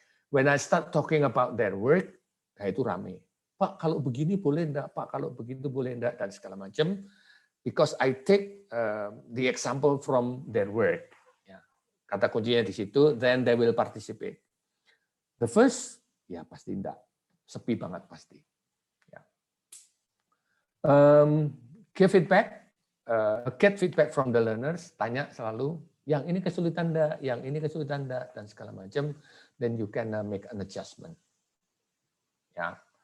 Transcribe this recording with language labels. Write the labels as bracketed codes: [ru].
[en] When I start talking about their work, [id] nah itu rame. Pak, kalau begini boleh enggak? Pak, kalau begitu boleh enggak? Dan segala macam. [en] Because I take the example from their work. [id] Kata kuncinya di situ, [en] then they will participate. The first, [id] ya pasti enggak. Sepi banget pasti. Ya. [en] Give feedback, get feedback from the learners, [id] tanya selalu, yang ini kesulitan enggak, yang ini kesulitan enggak, dan segala macam, [en] then you can make an adjustment. [id] Ya.